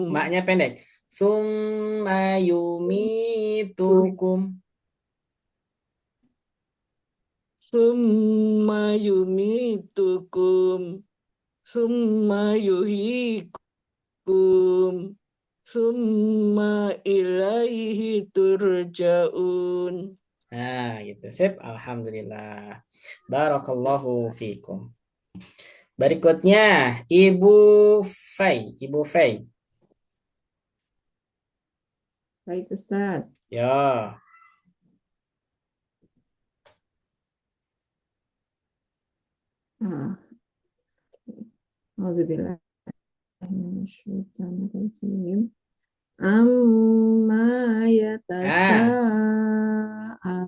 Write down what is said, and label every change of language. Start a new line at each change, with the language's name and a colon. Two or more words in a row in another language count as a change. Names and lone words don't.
Indonesian: Maknya pendek.
Arabic: ثم يميتكم. ثم يميتكم ثم يحييكم ثم إليه ترجعون.
Indonesian: Nah, gitu. Sip. Alhamdulillah.
Arabic: بارك الله فيكم.
Indonesian: Berikutnya, Ibu Fai. Ibu Fai. Baik, Ustaz. Ya. Alhamdulillah.
Arabic: عم يتساءل.